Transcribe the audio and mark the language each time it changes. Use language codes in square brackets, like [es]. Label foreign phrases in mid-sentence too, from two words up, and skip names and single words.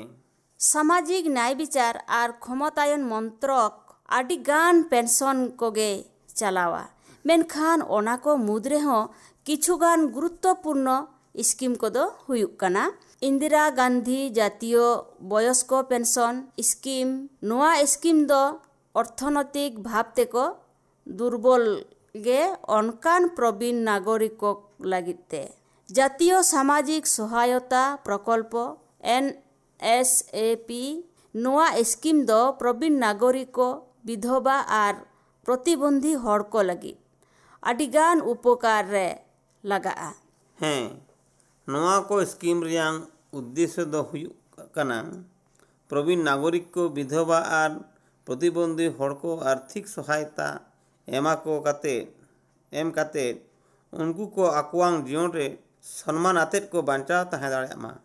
[sat] ᱥᱟᱢᱟᱡᱤᱠ ᱱᱟᱭ ᱵᱤᱪᱟᱨ ᱟᱨ ᱠᱷᱚᱢᱚᱛᱟᱭᱚᱱ ᱢᱚᱱᱛᱨᱚᱠ ᱟᱹᱰᱤ ᱜᱟᱱ ᱯᱮᱱᱥᱚᱱ ᱠᱚᱜᱮ ᱪᱟᱞᱟᱣᱟ, ᱢᱮᱱᱠᱷᱟᱱ ᱚᱱᱟ ko ᱢᱩᱫᱽ ᱨᱮᱦᱚᱸ ᱠᱤᱪᱷᱩᱜᱟᱱ ᱜᱩᱨᱩᱛᱛᱚᱯᱩᱨᱱᱚ ᱥᱠᱤᱢ ᱠᱚᱫᱚ ᱦᱩᱭᱩᱜ ᱠᱟᱱᱟ ᱤᱱᱫᱤᱨᱟ ᱜᱟᱱᱫᱷᱤ ᱡᱟᱛᱤᱭᱚ ᱵᱚᱭᱚᱥᱠᱚ ᱯᱮᱱᱥᱚᱱ ᱥᱠᱤᱢ। ᱱᱚᱣᱟ ᱥᱠᱤᱢ ᱫᱚ অর্থনৈতিক ভাব তেকো দুর্বল গে অনকান প্রবীণ নাগরিক লাগিত তে জাতীয় সামাজিক সহায়তা প্রকল্প NSAP নোয়া স্কিম দো প্রবীণ নাগরিক বিধবা আর প্রতিবন্ধী হড় কো লাগি আডিগান উপকার রে লাগা'a। ᱦᱮᱸ, ᱱᱚᱣᱟ ᱠᱚ ᱥᱠᱤᱢ ᱨᱮᱭᱟᱜ ᱩᱫᱽᱫᱮᱥᱥᱚ ᱫᱚ ᱦᱩᱭᱩᱜ ᱠᱟᱱᱟ ᱯᱨᱚᱵᱤᱱ ᱱᱟᱜᱚᱨᱤᱠ ᱠᱚ ᱵᱤᱫᱷᱚᱵᱟ ᱟᱨ ᱯᱨᱚᱛᱤᱵᱚᱱᱫী ᱦᱚᱲ ᱠᱚ ᱟᱨᱛᱷᱤᱠ ᱥᱚᱦᱟᱭᱚᱛᱟ ᱮᱢ ᱠᱟᱛᱮ ᱩᱱᱠᱩ ko ᱟᱠᱚᱣᱟᱜ ᱡᱤᱭᱚᱱ ᱨᱮ ᱥᱚᱱᱢᱟᱱ ᱟᱛᱮᱫ ᱠᱚ ᱵᱟᱧᱪᱟᱣ ᱛᱟᱦᱮᱸ ᱫᱟᱲᱮᱭᱟᱜ ᱢᱟ।